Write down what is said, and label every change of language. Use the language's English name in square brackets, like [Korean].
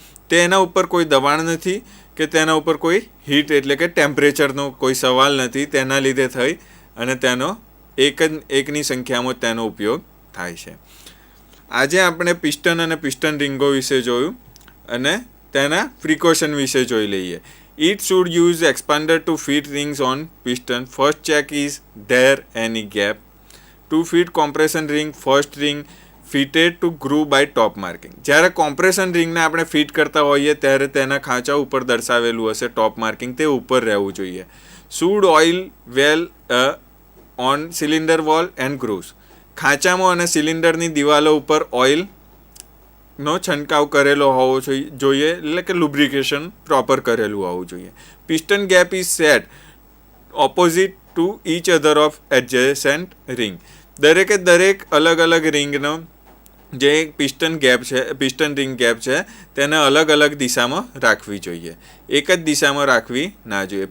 [Gujarati] તેના ઉપર કોઈ દબાણ નથી કે તેના ઉપર કોઈ હીટ એટલે કે ટેમ્પરેચરનો કોઈ સવાલ નથી. તેના લીધે થઈ અને તેનો એકની સંખ્યામાં તેનો ઉપયોગ થાય છે. આજે આપણે પિસ્ટન અને પિસ્ટન રિંગો વિશે જોયું અને તેના પ્રિકોશન વિશે જોઈ લઈએ. [English] It should use expander to fit rings on piston. First check is there any gap. To fit compression ring, first ring fitted to groove by top marking. [Gujarati] જ્યારે કોમ્પ્રેશન રિંગને આપણે ફિટ કરતા હોઈએ ત્યારે તેના ખાંચા ઉપર દર્શાવેલું હશે ટોપ માર્કિંગ, તે ઉપર રહેવું જોઈએ. [English] Should oil well on cylinder wall and grooves. [Gujarati] ખાંચામાં અને સિલિન્ડરની દિવાલો ઉપર ઓઇલનો છંટકાવ કરેલો હોવો જોઈએ એટલે કે લુબ્રિકેશન પ્રોપર કરેલું હોવું જોઈએ. [English] Piston gap is set opposite to each other of adjacent ring. [Gujarati] દરેક અલગ અલગ રિંગનો જે પિસ્ટન રિંગ ગેપ છે તેને અલગ અલગ દિશામાં રાખવી જોઈએ, એક જ દિશામાં રાખવી ના જોઈએ.